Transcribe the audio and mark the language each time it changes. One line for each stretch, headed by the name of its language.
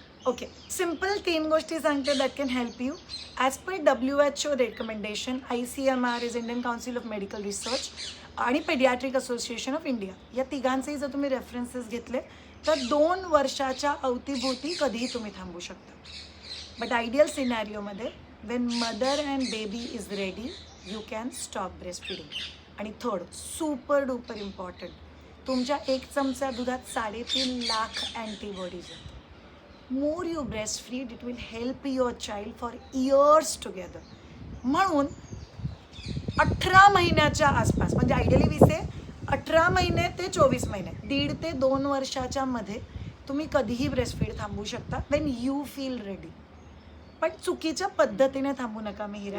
Marathi: Okay, simple 3 गोष्टी सांगते
English: That can help you.
Marathi: As per WHO recommendation, ICMR is Indian council of medical research आणि paediatric association of India, या तिघांचेही जर तुम्ही रेफरन्सेस घेतले तर 2 वर्षाच्या अवतीभोवती कधीही तुम्ही थांबू शकता.
English: But ideal सिनॅरिओमध्ये when mother and baby is ready you can stop breast feeding.
Marathi: आणि थर्ड, सुपर डुपर इम्पॉर्टंट, तुमच्या 1 चमचा दुधात 3.5 लाख अँटीबॉडीज आहेत.
English: More you breast feed it will help your child for years together.
Marathi: म्हणून 18 महिन्याच्या आसपास, म्हणजे आयडियली 18 महिने ते 24 महिने, 1.5 ते 2 वर्षाच्या मध्ये तुम्ही कधीही ब्रेस्ट फीड थांबवू शकता
English: When you feel ready.
Marathi: पण चुकीच्या पद्धतीने थांबू नका मिहिरा.